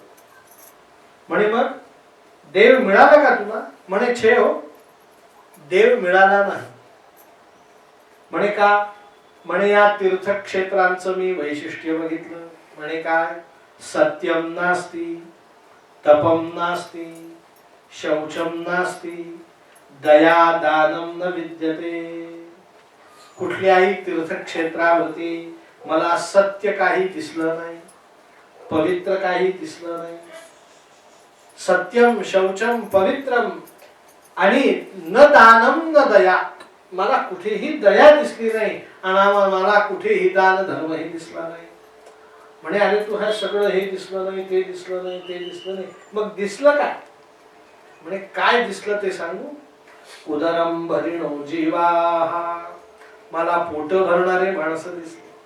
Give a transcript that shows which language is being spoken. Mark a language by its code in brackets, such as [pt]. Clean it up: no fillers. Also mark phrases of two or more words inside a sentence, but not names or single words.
[mr] म्हणे मग देव मिळाला का तुला? म्हणे छे हो, देव मिळाला नाही. म्हणे का? म्हणे या तीर्थक्षेत्रांचं मी वैशिष्ट्य बघितलं. म्हणे काय? [sa] सत्यम नास्ति, तपम नास्ति, शौचम नास्ति, दया दानम न विद्यते. [mr] कुठल्याही तीर्थक्षेत्रावरती मला सत्य काही दिसलं नाही, पवित्र काही दिसलं नाही. [sa] सत्यम, शौचम, पवित्रम [mr] आणि [sa] न दानम न दया, [mr] मला कुठेही दया दिसली नाही आणि मला कुठेही दान धर्मही दिसला नाही. म्हणे अरे तू हे सगळं हे दिसलं नाही, ते दिसलं नाही, ते दिसलं नाही, मग दिसलं काय? म्हणे काय दिसलं ते सांगू. [sa] उदरम भरिणो जीवाहा, [mr] मला पोट भरणारे माणसं दिसले.